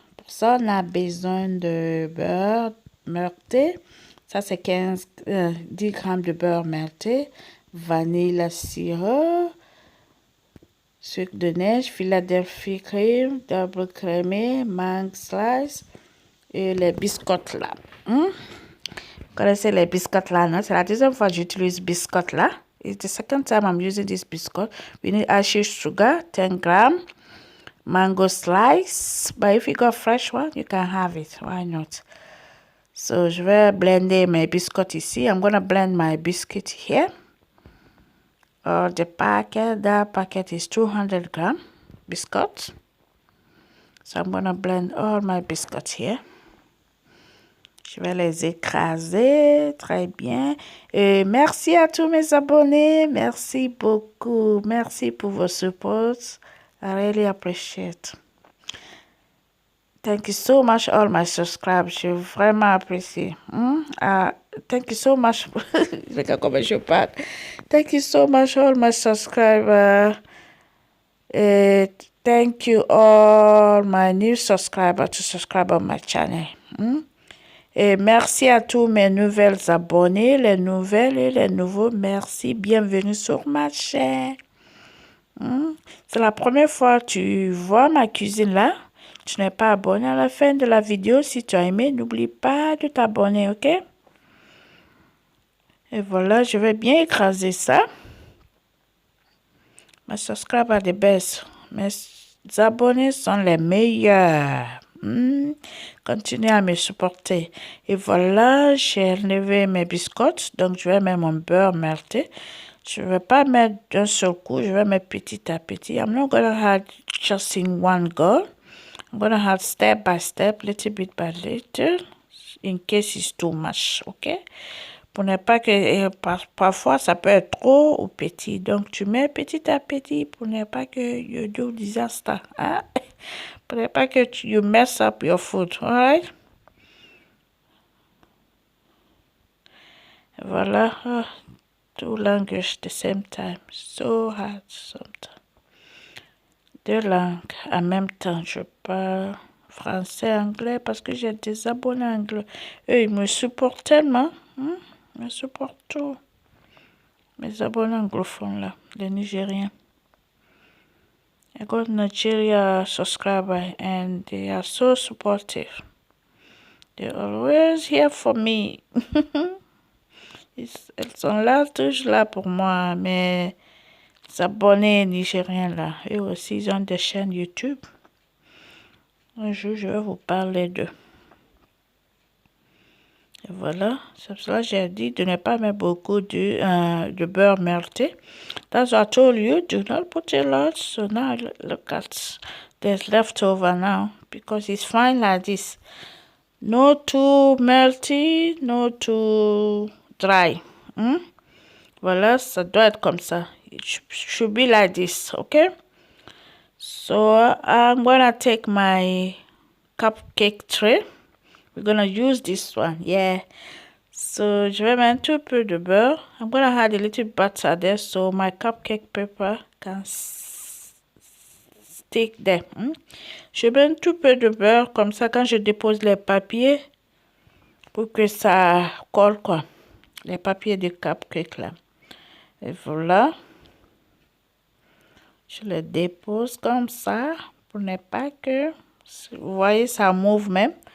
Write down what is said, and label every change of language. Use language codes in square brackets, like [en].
[fr] Pour ça on a besoin de beurre melté, ça c'est 10 grammes de beurre melté, vanille sirop, sucre de neige, Philadelphia cream, double crémé, mangue slice et les biscottes là. Vous connaissez les biscottes là, non? C'est la deuxième fois que j'utilise biscottes là. [en] It's the second time I'm using this biscuit. We need ashes sugar, 10 grams, mango slice. But if you got fresh one, you can have it. Why not? [fr] So, je vais blender mes biscuits ici. [en] I'm going to blend my biscuit here. The packet, that packet is 200 grams biscuits. So, I'm going to blend all my biscuits here. [fr] Je vais les écraser, très bien. Et merci à tous mes abonnés. Merci beaucoup. Merci pour vos supports. [en] I really appreciate. Thank you so much, all my subscribers. [fr] Je vraiment apprécie. [en] Thank you so much. [fr] Regarde comment je parle. [en] Thank you so much, all my subscribers. Thank you, all my new subscribers to subscribe on my channel. [fr] Et merci à tous mes nouvelles abonnés, les nouvelles et les nouveaux. Merci, bienvenue sur ma chaîne. C'est la première fois que tu vois ma cuisine là. Tu n'es pas abonné à la fin de la vidéo. Si tu as aimé, n'oublie pas de t'abonner, ok? Et voilà, je vais bien écraser ça. Mes [en] subscribers are the best. [fr] Mes abonnés sont les meilleurs. Continuez à me supporter. Et voilà, j'ai enlevé mes biscottes. Donc, je vais mettre mon beurre melté. Je ne vais pas mettre d'un seul coup. Je vais mettre petit à petit. [en] I'm not going to add just in one go. I'm going to add step by step, little bit by little, in case it's too much, ok? [fr] Pour ne pas que, parfois, ça peut être trop ou petit. Donc, tu mets petit à petit pour ne pas que [en] you do disaster. [fr] Hein? Pour ne pas que [en] you mess up your food, alright? [fr] Voilà. [en] Two languages the same time. So hard sometimes. [fr] Deux langues en même temps. Je parle français, anglais parce que j'ai des abonnés anglais. Eux, ils me supportent tellement. Ils me supportent tout. Mes abonnés anglophones là, les Nigériens. [en] I got Nigeria subscribers and they are so supportive. They're always here for me. [fr] Elles sont là, toujours là pour moi. Mes abonnés nigériens là, eux aussi, ils ont des chaînes YouTube. Un jour, je vais vous parler d'eux. Et voilà, c'est pour ça que j'ai dit de ne pas mettre beaucoup de beurre melté. [en] That's what I told you, do not put a lot. So now look at, there's leftover now because it's fine like this. No too melty, no too dry. [fr] Voilà, ça doit être comme ça. [en] It should be like this, okay? So I'm gonna take my cupcake tray. We're gonna use this one, yeah. [fr] So je vais mettre un tout peu de beurre. [en] I'm gonna add a little butter there so my cupcake paper can stick there. [fr] Je mets un tout peu de beurre comme ça quand je dépose les papiers pour que ça colle quoi. Les papiers de cupcake là. Et voilà. Je les dépose comme ça pour ne pas que, vous voyez, ça mouve même.